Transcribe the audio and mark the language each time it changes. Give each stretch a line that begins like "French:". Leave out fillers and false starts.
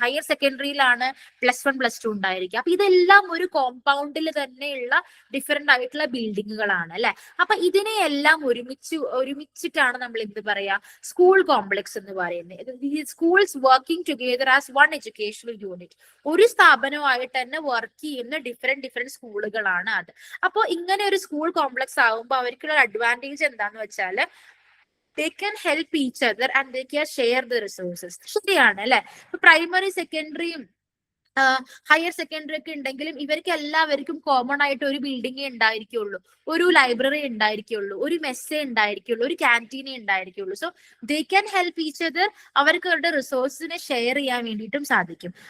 Malayalam: Higher സെക്കൻഡറിയിലാണ് +1, +2 ഉണ്ടായിരിക്കുക. അപ്പൊ ഇതെല്ലാം ഒരു കോമ്പൗണ്ടിൽ തന്നെയുള്ള ഡിഫറെന്റ് ആയിട്ടുള്ള ബിൽഡിങ്ങുകളാണ് അല്ലെ. അപ്പൊ ഇതിനെയെല്ലാം ഒരുമിച്ചിട്ടാണ് നമ്മൾ എന്ത് പറയാ, സ്കൂൾ കോംപ്ലക്സ് എന്ന് പറയുന്നത്.
English: Schools working together as one educational unit.
Malayalam: ഒരു സ്ഥാപനമായിട്ട് തന്നെ വർക്ക് ചെയ്യുന്ന ഡിഫറെന്റ് സ്കൂളുകളാണ് അത്. അപ്പോൾ ഇങ്ങനെ ഒരു സ്കൂൾ കോംപ്ലക്സ് ആകുമ്പോൾ അവർക്കുള്ള അഡ്വാൻറ്റേജ് എന്താന്ന് വെച്ചാൽ
English: they can help each other and they can share the resources.
Malayalam: ശരിയാണ് അല്ലെ. പ്രൈമറി സെക്കൻഡറിയും ഹയർ സെക്കൻഡറി ഒക്കെ ഉണ്ടെങ്കിലും ഇവർക്ക് എല്ലാവർക്കും കോമൺ ആയിട്ട് ഒരു ബിൽഡിംഗേ ഉണ്ടായിരിക്കുള്ളൂ, ഒരു ലൈബ്രറി ഉണ്ടായിരിക്കുള്ളൂ, ഒരു മെസ്സേ ഉണ്ടായിരിക്കുള്ളൂ, ഒരു ക്യാൻറ്റീനേ ഉണ്ടായിരിക്കുള്ളൂ.
English: So they can help each other.
Malayalam: അവർക്ക് അവരുടെ റിസോഴ്സിനെ ഷെയർ ചെയ്യാൻ വേണ്ടിയിട്ടും സാധിക്കും.